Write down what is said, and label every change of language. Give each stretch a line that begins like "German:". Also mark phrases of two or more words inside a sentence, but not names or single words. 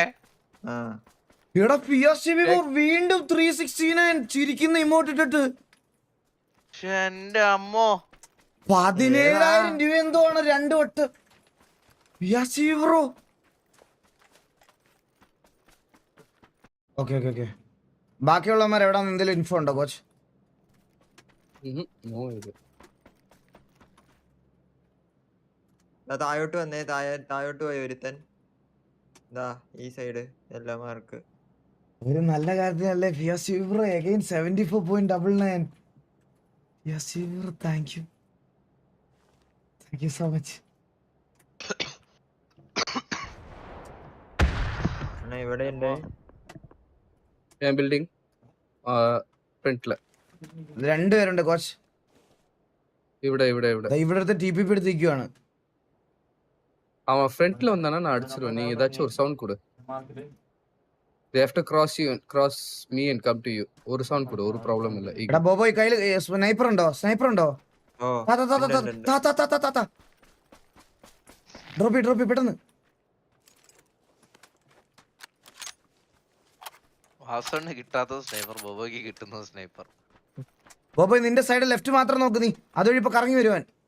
Malayalam: എടാ ഫിയാസി ബ്രോ വീണ്ടും 369 ചിരിക്കുന്ന ഇമോട്ട് ഇട്ടിട്ട്. എന്റെ അമ്മോ 17,000 രൂപ എന്തോ ആണ് 2 വട്ടം. ഫിയാസി ബ്രോ ഓക്കെ ബാക്കിയുള്ളവന്മാർ എവിടെ എന്തെങ്കിലും ഇൻഫോ ഉണ്ടോ കോച്ച്?
English: No idea.
Malayalam: താഴോട്ട് വന്നേ, താഴോട്ട് പോയി ഒരുത്തൻ. ഈ സൈഡ് എല്ലാ മാർക്ക്. ഒരു നല്ല കാര്യത്തിനല്ലേ ഫിയാസി ബ്രോ അഗൈൻ 74.99. ഫിയാസി ബ്രോ
English: thank you so much.
Malayalam: ഇവിടെ ഉണ്ട് ഞാൻ ബിൽഡിംഗ് ഫ്രണ്ടില് രണ്ടുപേരുണ്ട് കോച്ച്. ഇവിടെ ഇവിടുത്തെ TPP എടുത്തിരിക്കുവാണ്.
Tamil: அவன் ஃப்ரண்ட்ல வந்தானா நான் அடிச்சிருவேன். நீ ஏதாச்சும் ஒரு சவுண்ட் கொடு.
English: They have to cross me and come to you.
Tamil: ஒரு சவுண்ட் கொடு, ஒரு ப்ராப்ளம் இல்ல.
Malayalam: എടാ ബോബോയ് കയ്യിൽ സ്നൈപ്പർ ഉണ്ടോ? ഡ്രോപ്പ് പെട്ടെന്ന്. വാസണ് കിട്ടാത്ത സ്നൈപ്പർ ബോബോയ്ക്ക് കിട്ടുന്ന സ്നൈപ്പർ. ബോബോയ് നിന്റെ
English: side left
Malayalam: മാത്രം നോക്ക്, നീ അതുവഴി ഇപ്പൊ കറങ്ങി വരുവാൻ.